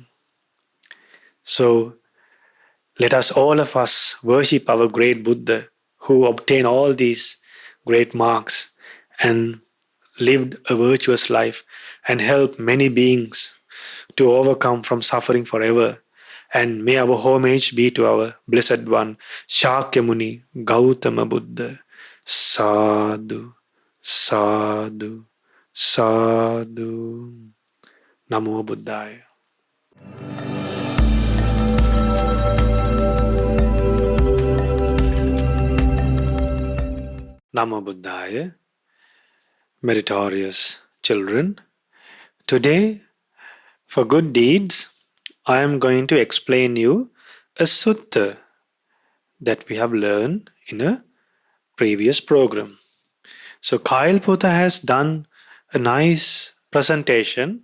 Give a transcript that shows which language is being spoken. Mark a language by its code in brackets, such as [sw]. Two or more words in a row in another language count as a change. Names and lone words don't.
[en] So, let us all of us worship our great Buddha who obtained all these great marks and lived a virtuous life and helped many beings to overcome from suffering forever. And may our homage be to our Blessed One, Shakyamuni Gautama Buddha. [pi] Sadhu, sadhu, sadhu. Namo Buddhaya. Namo Buddhaya. [en] Meritorious children. Today, for good deeds, I am going to explain you a sutta that we have learned in a previous program. So Kyle Putha has done a nice presentation.